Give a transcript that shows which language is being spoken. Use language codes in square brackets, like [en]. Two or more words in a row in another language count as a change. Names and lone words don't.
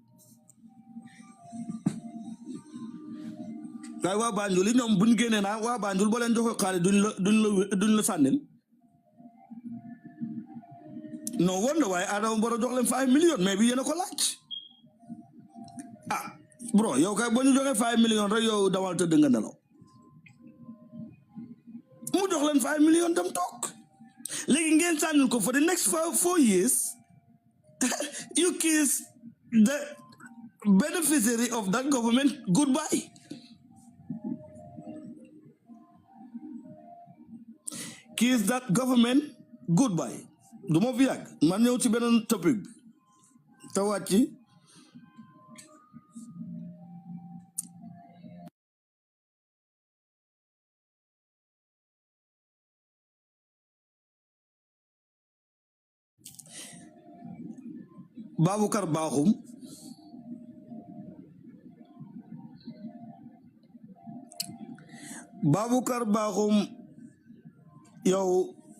[wo] waaye waa Banjul yi ñoom buñ génnee naa waa Banjul boo leen joxe xaalis duñ la sànnil non woon na waaye Adama Barrow jox leen 5 millions mais bi yéen a ko laaj ah bro yow kay boo ñu joxee 5 millions rek yow dawal tëdd nga nelaw mu jox leen 5 millions dem toog léegi ngeen sànnil ko [en] for the next 4 years you kiss the beneficiary of that government goodbye. Kiss that government goodbye. [wo] du ma fi yàgg man ñëw ci beneen topic bi te wàcc Baboucarr Bakhoum yow